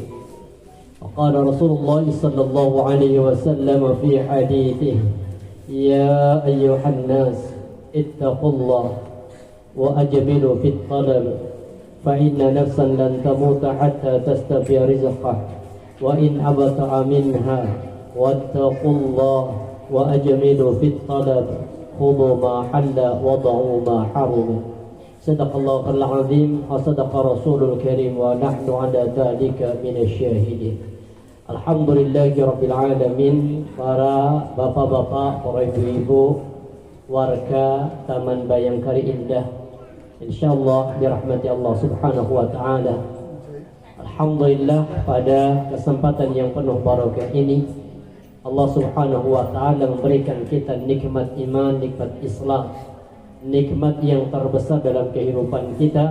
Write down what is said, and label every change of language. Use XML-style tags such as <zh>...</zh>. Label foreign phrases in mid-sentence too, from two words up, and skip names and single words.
<ar>وقال رسول الله صلى الله عليه وسلم في حديثه يا أيها الناس اتقوا الله وأجملوا في الطلب فإن نفسا لن تموت حتى تستوفي رزقه وإن أبطأ منها واتقوا الله وأجملوا في الطلب خذوا ما حل وضعوا ما حرم. صدق الله العظيم وصدق رسول الكريم ونحن على ذلك من الشاهدين. الحمد لله رب العالمين.</ar> <id>Para bapak-bapak, para ibu-ibu, warga Taman Bayangkari Indah, insyaallah dirahmati Allah</id> <ar>سبحانه وتعالى.</ar> <id>Alhamdulillah, pada kesempatan yang penuh barakah ini Allah</id> <ar>سبحانه وتعالى</ar> <id>memberikan kita nikmat iman, nikmat Islam, nikmat yang terbesar dalam kehidupan kita.</id>